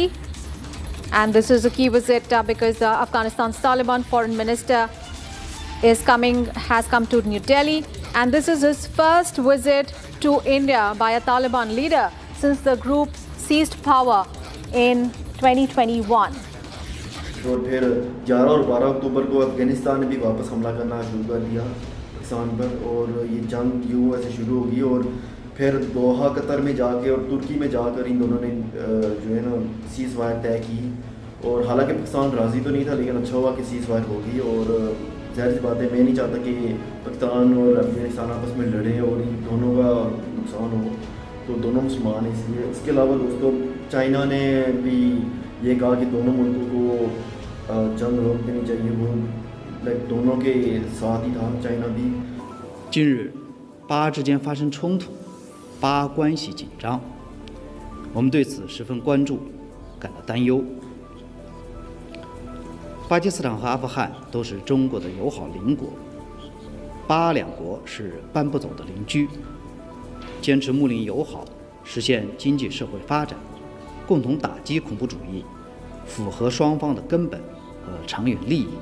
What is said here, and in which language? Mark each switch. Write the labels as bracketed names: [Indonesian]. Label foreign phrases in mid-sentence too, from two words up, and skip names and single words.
[English] And this is a key visit because Afghanistan's Taliban Foreign Minister has come to New Delhi. And this is his first visit to India by a Taliban leader since the group seized power in 2021. [Hindi] और फिर 11 और 12 अक्टूबर को अफगानिस्तान ने भी वापस हमला करना शुरू कर दिया पाकिस्तान पर, और ये जंग यूँ ऐसे शुरू होगी। और फिर दोहा कतर में जाके और तुर्की में जाकर इन दोनों ने जो है ना [English] cease fire [Hindi] तय की। और हालांकि पाकिस्तान राज़ी तो नहीं था, लेकिन अच्छा हुआ कि [English] cease fire [Hindi] होगी। और ज़ाहिर सी बात है, मैं नहीं चाहता कि पाकिस्तान और अफगानिस्तान आपस में लड़ें और इन दोनों का नुकसान हो, तो दोनों मुसलमान हैं इसलिए। इसके अलावा दोस्तों, चाइना ने भी ये कहा कि दोनों मुल्कों को जंग रोक देनी चाहिए, वो दोनों के साथ ही था चाइना भी। [Chinese] 近日，巴之间发生冲突，巴关系紧张，我们对此十分关注，感到担忧。巴基斯坦和阿富汗都是中国的友好邻国，巴两国是搬不走的邻居，坚持睦邻友好实现经济社会发展，共同打击恐怖主义，符合双方的根本和长远利益。